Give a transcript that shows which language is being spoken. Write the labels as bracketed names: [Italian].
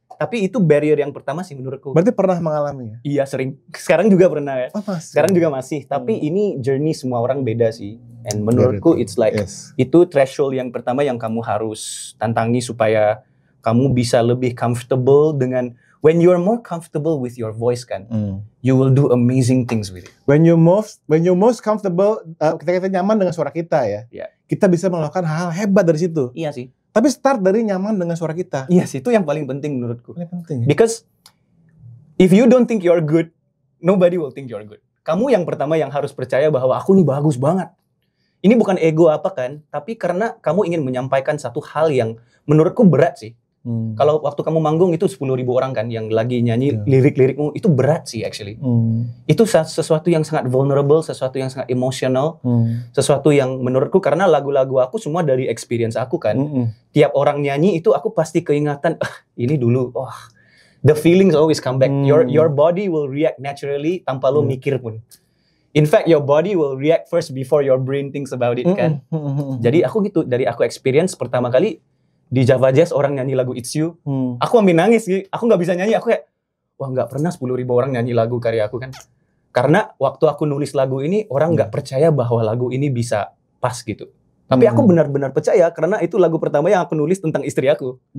[Indonesian] Tapi itu barrier yang pertama sih menurutku. Berarti pernah mengalami ya? Iya, sering. Sekarang juga pernah ya. Sekarang juga masih. Tapi ini journey semua orang beda sih. And menurutku [English] it's like [Indonesian] itu threshold yang pertama yang kamu harus tantangi supaya kamu bisa lebih comfortable dengan. [English] When you are more comfortable with your voice kan, you will do amazing things with it. When you most comfortable, [Indonesian] ketika kita nyaman dengan suara kita ya, kita bisa melakukan hal hebat dari situ. Iya sih. Tapi start dari nyaman dengan suara kita. Iya sih, itu yang paling penting menurutku. Paling penting. [English] Because if you don't think you're good, nobody will think you're good. [Indonesian] Kamu yang pertama yang harus percaya bahwa aku nih bagus banget. Ini bukan ego apa kan, tapi karena kamu ingin menyampaikan satu hal yang menurutku berat sih. Kalau waktu kamu manggung itu 10.000 orang kan yang lagi nyanyi lirik-lirikmu, itu berat sih actually. Itu sesuatu yang sangat vulnerable, sesuatu yang sangat emosional, sesuatu yang menurutku karena lagu-lagu aku semua dari experience aku kan. Tiap orang nyanyi itu aku pasti keingatan, ini dulu, [English] the feelings always come back. Your body will react naturally [Indonesian] tanpa lo mikir pun. [English] In fact, your body will react first before your brain thinks about it kan. [Indonesian] Jadi aku gitu, dari aku experience pertama kali di Java Jazz orang nyanyi lagu It's You, aku ambil nangis gitu. Aku nggak bisa nyanyi, aku kayak, wah nggak pernah 10.000 orang nyanyi lagu karya aku kan. Karena waktu aku nulis lagu ini, orang nggak percaya bahwa lagu ini bisa pas gitu. Tapi aku benar-benar percaya, karena itu lagu pertama yang aku nulis tentang istri aku.